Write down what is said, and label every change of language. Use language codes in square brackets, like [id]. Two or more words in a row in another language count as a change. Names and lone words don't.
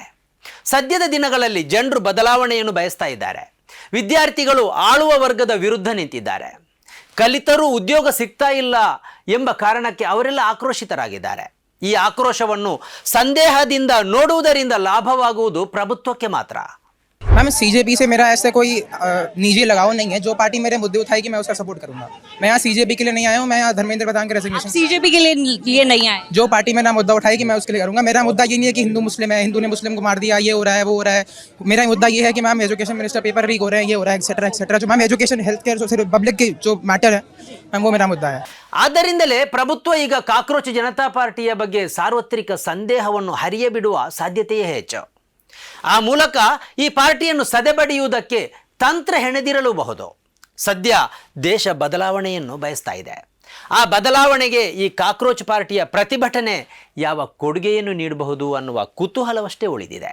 [kn] ಸದ್ಯದ ದಿನಗಳಲ್ಲಿ ಜನರು ಬದಲಾವಣೆಯನ್ನು ಬಯಸ್ತಾ ಇದ್ದಾರೆ. ವಿದ್ಯಾರ್ಥಿಗಳು ಆಳುವ ವರ್ಗದ ವಿರುದ್ಧ ನಿಂತಿದ್ದಾರೆ. ಕಲಿತರೂ ಉದ್ಯೋಗ ಸಿಗ್ತಾ ಇಲ್ಲ ಎಂಬ ಕಾರಣಕ್ಕೆ ಅವರೆಲ್ಲ ಆಕ್ರೋಶಿತರಾಗಿದ್ದಾರೆ. ಈ ಆಕ್ರೋಶವನ್ನು ಸಂದೇಹದಿಂದ ನೋಡುವುದರಿಂದ ಲಾಭವಾಗುವುದು ಪ್ರಭುತ್ವಕ್ಕೆ ಮಾತ್ರ. [hi] मैम सीजेपी से मेरा ऐसा कोई निजी लगाव नहीं है. जो पार्टी मेरे मुद्दे उठाएगी मैं उसका सपोर्ट करूंगा. मैं यहाँ सीजेपी के लिए नहीं आया हूँ. मैं यहाँ धर्मेंद्र प्रधान के रेजिग्नेशन सीजेपी के लिए नहीं आए. जो पार्टी मेरा मुद्दा उठाएगी मैं उसके लिए करूंगा. मेरा मुद्दा ये नहीं है कि हिंदू मुस्लिम है, हिंदू ने मुस्लिम को मार दिया, ये हो रहा है वो हो रहा है. मेरा मुद्दा ये है कि [en] ma'am education minister paper leak [hi] हो रहे हैं, ये हो रहा है [en] etcetera etcetera. [hi] जो [en] ma'am education health care [hi] जो पब्लिक की जो मैटर है मैम वो मेरा मुद्दा है. [kn] ಆದ್ದರಿಂದಲೇ ಪ್ರಭುತ್ವ ಈಗ ಕಾಕ್ರೋಚ್ ಜನತಾ ಪಾರ್ಟಿಯ ಬಗ್ಗೆ ಸಾರ್ವತ್ರಿಕ ಸಂದೇಹವನ್ನು ಹರಿಯಬಿಡುವ ಸಾಧ್ಯತೆಯೇ ಹೆಚ್ಚು. ಆ ಮೂಲಕ ಈ ಪಾರ್ಟಿಯನ್ನು ಸದೆಬಡಿಯುವುದಕ್ಕೆ ತಂತ್ರ ಹೆಣೆದಿರಲೂಬಹುದು. ಸದ್ಯ ದೇಶ ಬದಲಾವಣೆಯನ್ನು ಬಯಸ್ತಾ ಇದೆ. ಆ ಬದಲಾವಣೆಗೆ ಈ ಕಾಕ್ರೋಚ್ ಪಾರ್ಟಿಯ ಪ್ರತಿಭಟನೆ ಯಾವ ಕೊಡುಗೆಯನ್ನು ನೀಡಬಹುದು ಅನ್ನುವ ಕುತೂಹಲವಷ್ಟೇ ಉಳಿದಿದೆ.